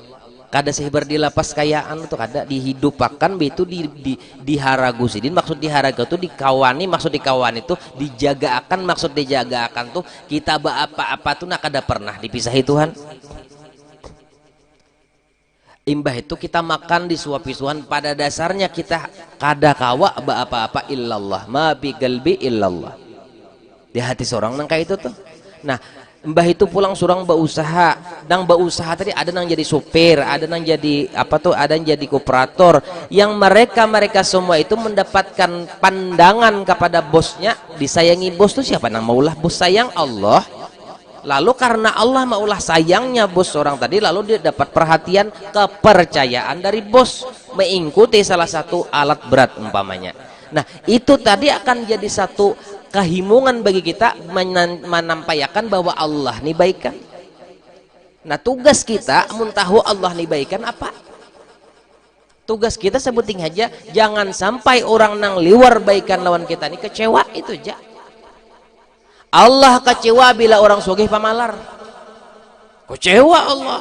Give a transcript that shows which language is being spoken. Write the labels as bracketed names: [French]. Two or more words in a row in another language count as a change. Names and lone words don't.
[Banjar] Kada sehibar di lapas kayaan tuh kada dihidupakan itu diharagu sidin, maksud diharagu tuh dikawani, maksud dikawani tuh dijaga akan, maksud dijaga akan tuh kita apa-apa tuh nak kada pernah dipisahi Tuhan. Imbah itu kita makan disuapi Tuhan, pada dasarnya kita kada kawa apa-apa [Arabic] إلا الله ما بقلبي إلا الله, [Banjar] di hati seorang nang kayak itu tuh. Nah mbah itu pulang surang berusaha, dan berusaha tadi ada yang jadi supir, ada yang jadi apa tuh, ada yang jadi kooperator, yang mereka semua itu mendapatkan pandangan kepada bosnya, disayangi bos tuh siapa nang maulah bos sayang? Allah. Lalu karena Allah maulah sayangnya bos orang tadi, lalu dia dapat perhatian, kepercayaan dari bos, mengikuti salah satu alat berat umpamanya. Nah itu tadi akan jadi satu kehimungan bagi kita menampayakan bahwa Allah nih baikan. Nah tugas kita muntahu Allah nih baikan apa? Tugas kita sebuting aja, jangan sampai orang nang liwar baikan lawan kita nih kecewa, itu aja. Allah kecewa bila orang sugih pamalar, kecewa Allah.